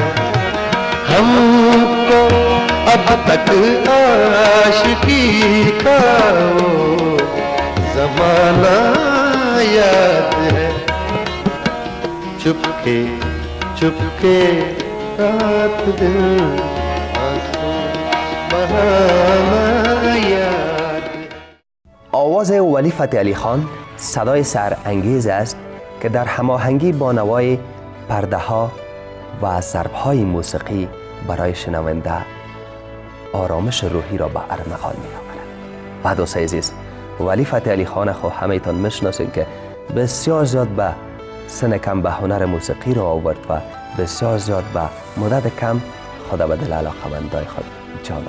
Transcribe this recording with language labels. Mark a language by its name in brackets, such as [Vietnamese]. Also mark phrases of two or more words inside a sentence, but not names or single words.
[Urdu] ہم کو اب تک عاشقی کا وہ زمانہ یاد ہے چپکے چپکے رات دن آنسو بہانا یاد [Persian] آواز ولی فتح علی خان صدای سرانگیز است که در هماهنگی با نوای پرده ها و ضرب های موسیقی برای شنونده آرامش روحی را به ارمغان می آورد. و دوستای عزیز، ولی فتح علی خان خو همه تان میشناسید که بسیار زیاد به سن کم به هنر موسیقی را آورد و بسیار زیاد به مدت کم خود به دل علاقه‌مندای خود جا داد.